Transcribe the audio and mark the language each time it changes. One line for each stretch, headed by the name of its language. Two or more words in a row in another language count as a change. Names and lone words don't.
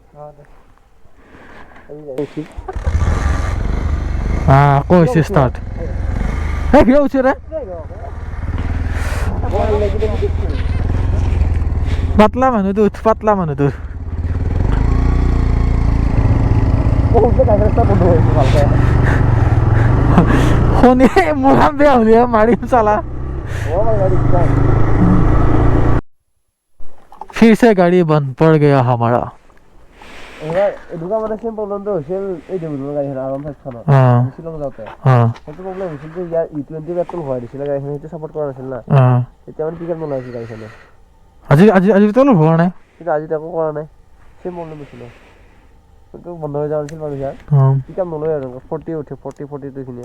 Assamese: আকৌ হৈছে ষ্টাৰ্ট এই কিয় হৈছে ৰে পাতলা মানুহটো পাতলা মানুহটো শুনি মোৰ কাম বেয়া হ'লে মাৰিম চালা
Hindi: फिर से गाड़ी बंद पड़ गया हमारा
Assamese: এনেকুৱা মানে
English: same problemটো
Assamese: হৈছিল এই দেবুলৰ গাড়ীখন আৰাম ফাইভখনত শ্বিলং যাওঁতে সেইটো প্ৰব্লেম হৈছিল যে ইয়াৰ E20 পেট্ৰল ভৰাই দিছিলে গাড়ীখন সেইটো ছাপৰ্ট কৰা নাছিল না তেতিয়া মানে পিকআপ নলয় আছিল গাড়ীখনে আজি তলো হোৱা নাই কিন্তু আজি তাকো কৰা নাই
English: same problem
Assamese: হৈছিলে কিন্তু বন্ধ হৈ যোৱা নাছিল বাৰু ইয়াৰ পিকআপ নলয় আৰু 40 উঠে 40 খিনিয়ে